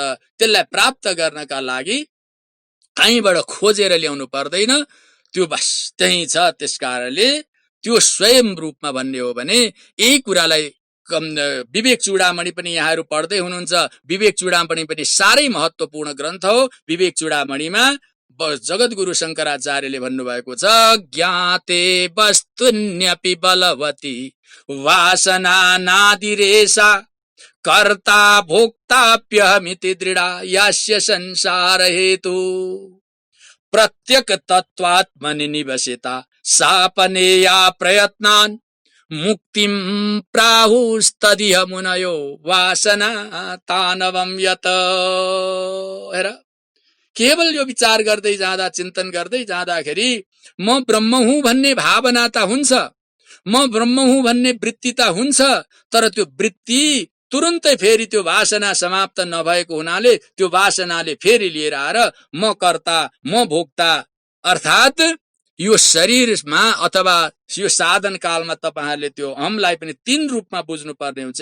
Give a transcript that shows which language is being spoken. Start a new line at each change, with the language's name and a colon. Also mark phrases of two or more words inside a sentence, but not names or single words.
Nepali: त्यसलाई प्राप्त गर्नका लागि कहीँबाट खोजेर ल्याउनु पर्दैन, त्यो बस त्यही छ। त्यसकारणले त्यो स्वयं रूपमा भन्ने हो भने यही कुरालाई विवेक चूडामणि पनि यहाँहरू पढ्दै हुनुहुन्छ। विवेक चूडामणि पनि साह्रै महत्त्वपूर्ण ग्रन्थ हो। विवेक चूडामणिमा जगद्गुरु शङ्कराचार्यले भन्नुभएको छ,
Sanskrit: ज्ञाते वस्तुन्यपि बलवती वासना नादिरेसा, कर्ता भोक्ताप्यहमिति दृढा यास्य संसार हेतु। प्रत्यक तत्त्वात्मनि निवसेता सापनेया प्रयत्नान् मुक्तिं प्राहुस्तदिह मुनयो वासना तानवं यत।
Nepali: हेर, केवल यो विचार गर्दै जाँदा, चिन्तन गर्दै जाँदाखेरि म ब्रह्म हुँ भन्ने भावना त हुन्छ, म ब्रह्म हुँ भन्ने वृत्ति त हुन्छ, तर त्यो वृत्ति तुरुन्तै फेरि त्यो वासना समाप्त नभएको हुनाले त्यो वासनाले फेरि लिएर आएर म कर्ता, म भोक्ता, अर्थात् यो शरीरमा अथवा यो साधन कालमा तपाईहरुले त्यो अहमलाई पनि तीन रूपमा बुझ्नु पर्ने हुन्छ।